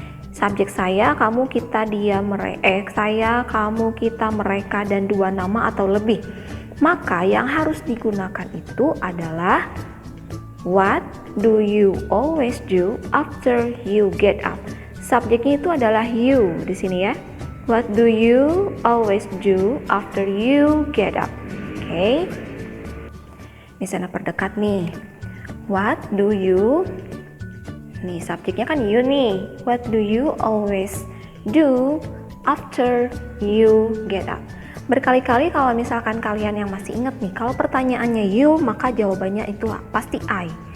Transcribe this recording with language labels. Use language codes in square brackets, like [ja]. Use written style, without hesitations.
[id] Subjek saya, kamu, kita, dia, saya, kamu, kita, mereka, dan dua nama atau lebih. Maka yang harus digunakan itu adalah [en] what do you always do after you get up? [id] Subjeknya itu adalah you di sini ya. [en] What do you always do after you get up? [id] Oke. Misalnya perdekat nih. [en] What do you? [id] Nih subjeknya kan you nih. [en] What do you always do after you get up? [id] Berkali-kali kalau misalkan kalian yang masih ingat nih, kalau pertanyaannya you, maka jawabannya itu pasti I.